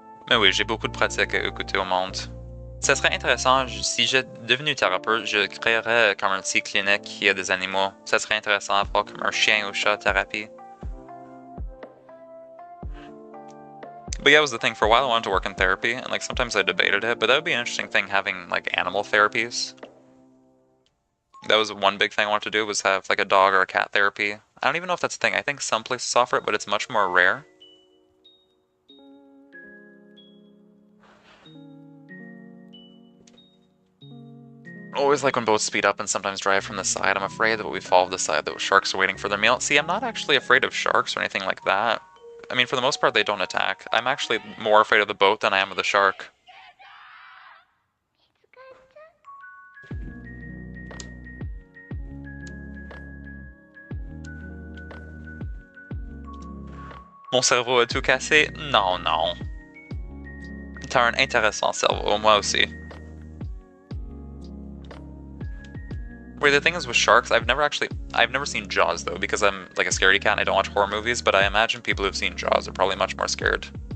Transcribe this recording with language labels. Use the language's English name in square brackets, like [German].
[French] Mais oui, j'ai beaucoup de pratiques à écouter au monde. Ça serait intéressant, si j'ai devenu thérapeute, je créerais comme un petit clinique qui a des animaux. Ça serait intéressant à voir comme un chien ou chat thérapie. [English] But yeah, it was the thing. For a while I wanted to work in therapy, and like sometimes I debated it, but that would be an interesting thing, having like animal therapies. That was one big thing I wanted to do, was have like a dog or a cat therapy. I don't even know if that's a thing. I think some places offer it, but it's much more rare. Always like when boats speed up and sometimes drive from the side. I'm afraid that we fall off the side, that sharks are waiting for their meal. See, I'm not actually afraid of sharks or anything like that. I mean, for the most part, they don't attack. I'm actually more afraid of the boat than I am of the shark. [French] Mon cerveau a tout cassé? Non, non. T'as un intéressant cerveau, moi aussi. [English] Wait, the thing is with sharks, I've never seen Jaws though, because I'm like a scaredy cat and I don't watch horror movies, but I imagine people who've seen Jaws are probably much more scared.